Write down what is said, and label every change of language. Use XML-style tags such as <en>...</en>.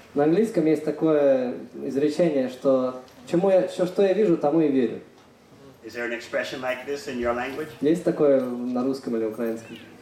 <ru>На английском есть такое изречение, что что я вижу, тому и верю.</ru> <en>Is there an expression like this in your language?</en> <ru>Есть такое на русском или украинском?</ru>